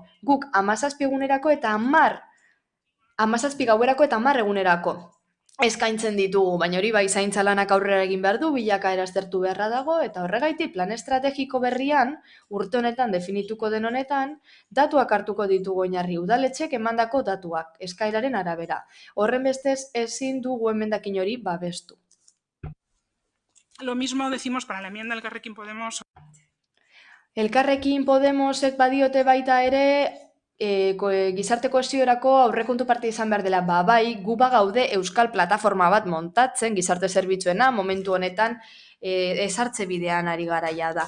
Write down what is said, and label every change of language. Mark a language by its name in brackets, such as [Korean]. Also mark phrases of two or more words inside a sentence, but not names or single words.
[Basque] Guk 17 egunerako eta 17 gauerako eta 10 egunerako eskaintzen ditugu, baina hori bai zaintza lanak aurrera egin behar du, bilakaera aztertu beharra dago, eta horregaitik plan estrategiko berrian, urte honetan definituko den honetan, datuak hartuko ditugu oinarri udaletxek emandako datuak, eskaeraren arabera. Horren bestez ezin dugu emendakin hori babestu. [Spanish] Lo mismo decimos para la enmienda del Elkarrekin Podemos. [Basque] Elkarrekin Podemosek badiote baita ere, gizarte kohesiorako aurrekontu parte izan behar dela, bai, gu bagaude euskal plataforma bat montatzen, gizarte zerbitzuena, momentu honetan ezartze bidean ari garaia da.